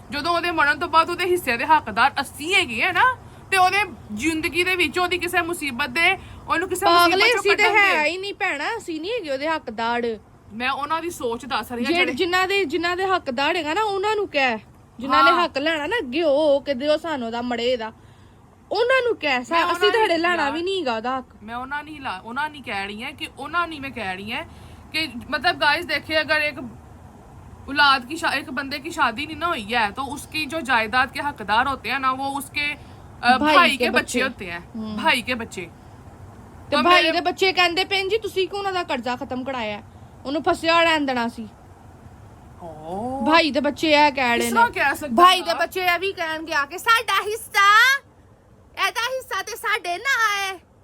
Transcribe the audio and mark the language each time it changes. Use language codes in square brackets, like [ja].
[pa] ਜਦੋਂ ਉਹਦੇ ਮਰਨ ਤੋਂ ਬਾਅਦ ਉਹਦੇ ਹਿੱਸੇ ਦੇ ਹੱਕਦਾਰ ਅਸੀਂ ਹੈਗੇ ਆ ਨਾ, ਤੇ ਉਹਦੇ ਜ਼ਿੰਦਗੀ ਦੇ ਵਿੱਚ ਉਹਦੀ ਕਿਸੇ ਮੁਸੀਬਤ ਦੇ, ਉਹਨੂੰ ਕਿਸੇ ਮੁਸੀਬਤ ਚੋਂ ਅਸੀਂ ਤੇ ਹੈ ਹੀ ਨਹੀਂ ਭੈਣਾ, ਅਸੀਂ ਨਹੀਂ ਹੈਗੇ ਉਹਦੇ ਹੱਕਦਾਰ। ਮੈਂ ਉਹਨਾਂ ਦੀ ਸੋਚ ਦੱਸ ਰਹੀ ਹਾਂ, ਜਿਨ੍ਹਾਂ ਦੇ ਹੱਕਦਾਰ ਹੈਗਾ ਨਾ, ਉਹਨਾਂ ਨੂੰ ਕਹਿ, ਜਿਨ੍ਹਾਂ ਨੇ ਹੱਕ ਲੈਣਾ ਨਾ ਅੱਗੇ ਹੋ ਕੇ ਦਿਓ ਸਾਨੂੰ ਦਾ ਮੜੇ ਦਾ, ਉਹਨਾਂ ਨੂੰ ਕਹਿ। ਅਸੀਂ ਤੁਹਾਡੇ ਲੈਣਾ ਵੀ ਨਹੀਂ ਹੈਗਾ ਉਹਦਾ ਹੱਕ। ਮੈਂ ਉਹਨਾਂ ਨਹੀਂ ਕਹਿ ਰਹੀ ਹਾਂ ਕਿ ਉਹਨਾਂ ਨਹੀਂ, [hi] मैं कह रही है कि मतलब गाइस देखिए, अगर एक औलाद की एक बंदे की शादी नहीं ना हुई है, तो उसकी जो जायदाद के हकदार होते हैं ना, वो उसके भाई के बच्चे होते हैं, भाई के बच्चे। [pa] ਤੇ ਭਾਈ ਦੇ ਬੱਚੇ ਕਹਿੰਦੇ ਪੈਣ ਜੀ ਤੁਸੀਂ ਕਿਉਂ ਉਹਨਾਂ ਦਾ ਕਰਜ਼ਾ ਖਤਮ ਕਰਾਇਆ, ਉਹਨੂੰ ਫਸਿਆ ਰਹਿਣ ਦੇਣਾ ਸੀ। ਭਾਈ ਦੇ ਬੱਚੇ ਇਹ ਕਹਿ ਰਹੇ ਨੇ, ਭਾਈ ਦੇ ਬੱਚੇ ਇਹ ਵੀ ਕਹਿਣਗੇ ਆ ਕੇ ਸਾਡਾ ਹਿੱਸਾ, ਇਹਦਾ ਹਿੱਸਾ ਤੇ ਸਾਡੇ ਨਾ ਆਏ।